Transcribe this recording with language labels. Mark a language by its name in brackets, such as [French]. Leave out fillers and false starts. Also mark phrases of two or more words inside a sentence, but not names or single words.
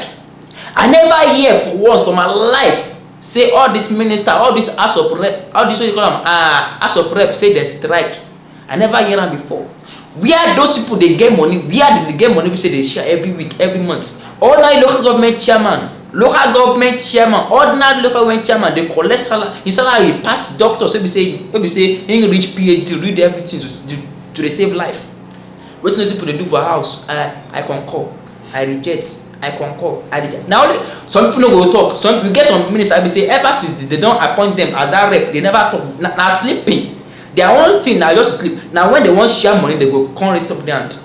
[Nigerian Pidgin] I never hear for once for my life say all this minister, all this house of rep, all this what you call them house of rep say they strike. I never hear them before. Where those people they get money? Where they get money? We say they share every week, every month. Ordinary local government chairman, ordinary local government chairman, they collect salary. His salary pass doctors. So we say he reach PhD, read everything to save life. What those people they do for house? I concur, I reject, I concur, I reject. Now some people no go talk. Some you get some ministers we say ever since they don't appoint them as that rep, they never talk. Now sleeping. Their own thing now just clip. Now when they want share money, they go come raise up their hand.